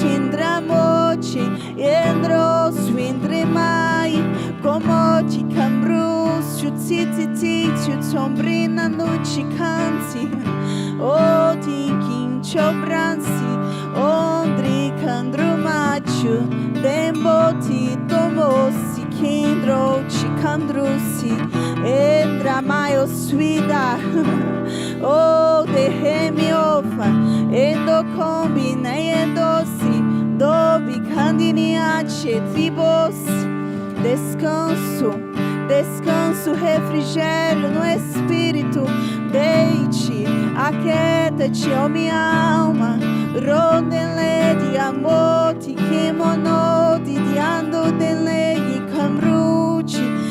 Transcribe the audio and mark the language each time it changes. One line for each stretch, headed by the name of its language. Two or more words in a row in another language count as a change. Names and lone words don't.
Portuguese: indramochi, yendro, swindrimai, komoti, kambrus, chutsititi, chutsombrina, nuchi, kansi, oti, kinchobransi, ondri, kandrumachu, demboti, tomosi, kindro, chikandrusi, endramayo, suida, o derremiofa, endokombi, neendosi, dobi, candiniache, tribos, descanso, descanso, refrigério no Espírito, deite, aquieta-te, ó minha alma, rodele de amor, te kemonode, de ando dele, camruti,